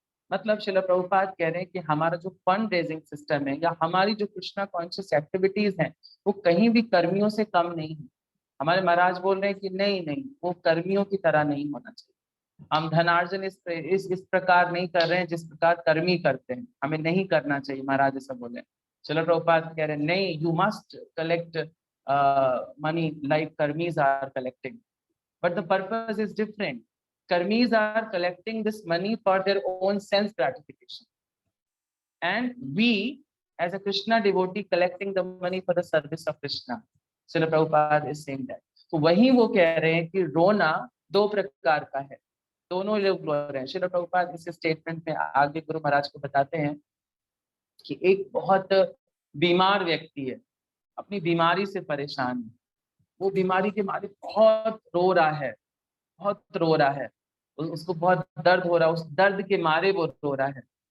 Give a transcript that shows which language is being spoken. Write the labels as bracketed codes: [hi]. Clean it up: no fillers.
[hi] मतलब श्रील प्रभुपाद कह रहे हैं कि हमारा जो फंड रेजिंग सिस्टम है या हमारी जो कृष्णा कॉन्शियस एक्टिविटीज हैं वो कहीं भी कर्मियों से कम नहीं है। हमारे महाराज बोल रहे हैं कि नहीं नहीं, वो कर्मियों की तरह नहीं होना चाहिए। हम धनार्जन इस प्रकार नहीं कर रहे हैं जिस प्रकार कर्मी करते हैं, हमें नहीं करना चाहिए, महाराज ऐसा बोले। श्रील प्रभुपाद कह रहे हैं नहीं, [en] You must collect money like karmis are collecting, but the purpose is different. Karmis are collecting this money for their own sense gratification, and we as a Krishna devotee collecting the money for the service of Krishna. Srila Prabhupada is saying that. [hi] तो वही वो कह रहे हैं कि रोना दो प्रकार का है, दोनों लोग रो रहे हैं। श्रील प्रभुपाद इस स्टेटमेंट में आगे गुरु महाराज को बताते हैं कि एक बहुत बीमार व्यक्ति है, अपनी बीमारी से परेशान है, वो बीमारी के मारे बहुत रो रहा है, बहुत रो रहा है, उसको बहुत दर्द हो रहा है, उस दर्द के मारे वो रो रहा है।